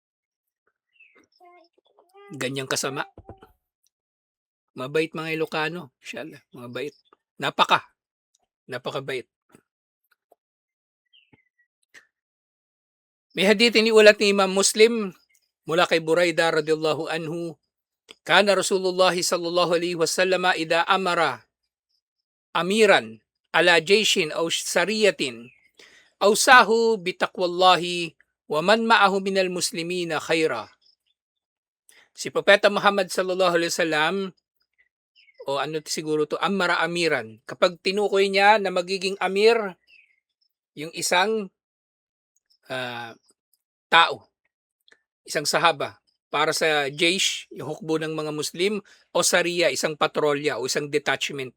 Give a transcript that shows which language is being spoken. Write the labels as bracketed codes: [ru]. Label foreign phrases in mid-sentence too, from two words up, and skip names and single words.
[tl] Ganyang kasama. Mabait mga Ilocano, masyallah, mabait. Napakabait. May hadith iniulat ni Imam Muslim mula kay Buraidah [ar] رضي الله عنه, كان رسول الله صلى الله عليه وسلم إذا أمر أميرا على جيش أو سرية أوصاه بتقوى الله ومن معه من المسلمين خيرا. [tl] Si Propeta Muhammad [ar] صلى الله عليه وسلم [tl] o ano siguro to, [ar] أمر أميرا. [tl] Kapag tinukoy niya na magiging amir yung isang ah, tao, isang sahaba para sa jaysh, yung hukbo ng mga Muslim, o sariya, isang patrolya o isang detachment.